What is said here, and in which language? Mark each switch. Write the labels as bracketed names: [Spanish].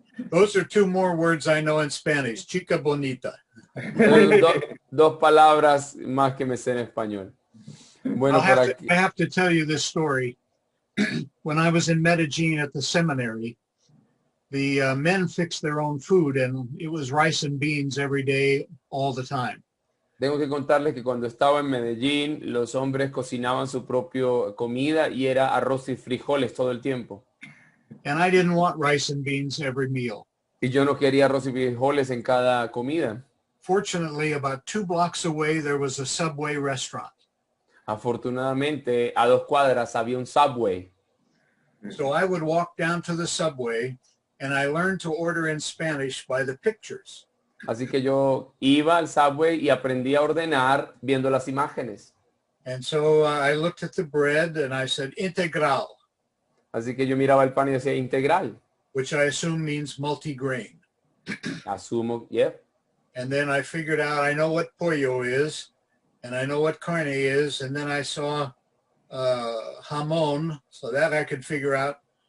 [English] Those are two more words I know in Spanish. [Spanish] Chica bonita. Dos palabras más que me sé en español. Bueno, por aquí. [English] I have to tell you this story. When I was in Medellin at the seminary, the men fixed their own food, and it was rice and beans every day, all the time. [Spanish] Tengo que contarles que cuando estaba en Medellín, los hombres cocinaban su propia comida y era arroz y frijoles todo el tiempo. [English] And I didn't want rice and beans every meal. [Spanish] Y yo no quería arroz y frijoles en cada comida. [English] Fortunately, about 2 blocks away, there was a Subway restaurant. [Spanish] Afortunadamente, a 2 cuadras había un Subway. [English] So I would walk down to the Subway, and I learned to order in Spanish by the pictures. [Spanish] Así que yo iba al Subway y aprendí a ordenar viendo las imágenes. [English] And so I looked at the bread and I said integral, [Spanish] Así que yo miraba el pan y decía integral. [English] which I assume means multigrain. [Spanish] Asumo, yep. [English] And then I figured out I know what pollo is, and I know what carne is, and then I saw jamón, so that I could figure out.